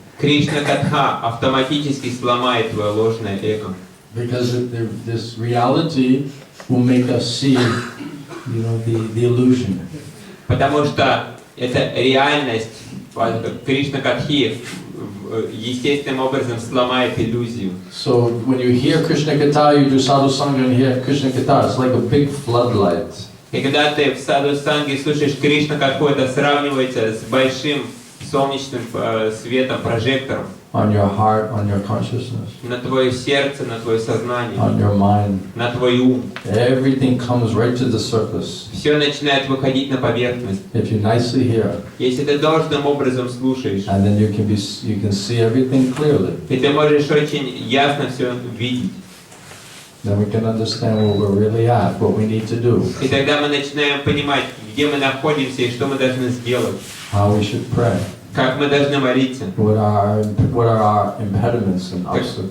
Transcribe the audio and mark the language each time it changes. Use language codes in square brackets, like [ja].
[ru] Krishna-katha автоматически сломает твое ложное эго. [en] Because this reality will make us see, the illusion. [ru] Потому что эта реальность Кришна-катхи естественным образом сломает иллюзию. [en] So when you hear Krishna-katha, you do sadhu sangha and hear Krishna-katha, it's like a big floodlight. [ru] И когда ты в саду-санге слушаешь Кришна-катху, это сравнивается с большим солнечным светом, прожектором. [en] On your heart, on your consciousness. [ru] На твое сердце, на твое сознание. [en] On your mind. [ru] На твой ум. [en] Everything comes right to the surface. [ru] Все начинает выходить на поверхность. [en] If you nicely hear. [ru] Если ты должным образом слушаешь. [en] And then you can see everything clearly. [ru] И ты можешь очень ясно все видеть. [en] Then we can understand where we're really at, what we need to do. [ru] И тогда мы начинаем понимать, где мы находимся и что мы должны сделать. [en] How we should pray. [ru] Как мы должны молиться. [en] What are our impediments and obstacles?